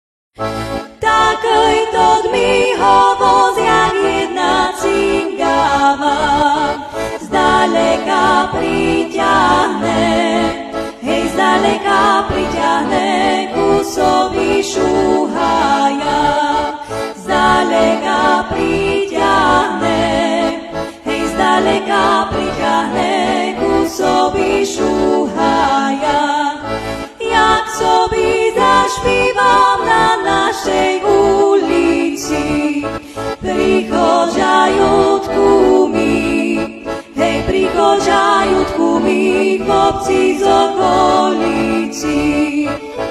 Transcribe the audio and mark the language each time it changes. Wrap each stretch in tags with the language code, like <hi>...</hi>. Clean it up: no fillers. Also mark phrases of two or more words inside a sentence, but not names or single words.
<sk>Takej to dmi hovoz, jak jedna cingava, zdaleka priťahne, hej, zdaleka priťahne, kusovi šúhaja, zdaleka priťahne, hej, zdaleka priťahne, kusovi šúhaja.</sk> <pl>Jak sobie zaśpiewam na naszej ulicy, prichodzą tłumi, hej, prichodzą tłumi, chłopcy z okolicy.</pl>